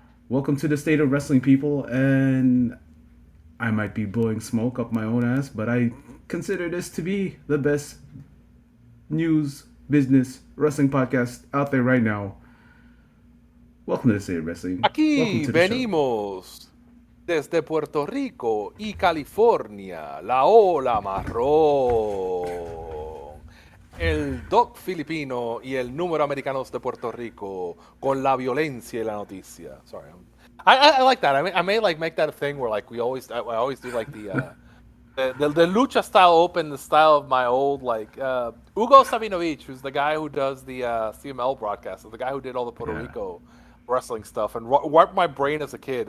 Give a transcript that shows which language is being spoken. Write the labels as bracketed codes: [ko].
[en] Welcome to the state of wrestling, people, and I might be blowing smoke up my own ass, but I consider this to be the best news, business, wrestling podcast out there right now. Welcome to the State of Wrestling. Welcome [es] Aquí [en] to the show. [es] venimos desde Puerto Rico y California, la ola marrón. El doc filipino y el número americanos de Puerto Rico con la violencia y la noticia. [en] Sorry, I like that. I may like make that a thing where like I always do like the lucha style open, the style of my old like Hugo Sabinovich, who's the guy who does the CML broadcast, the guy who did all the Puerto Yeah. Rico wrestling stuff, and wiped my brain as a kid.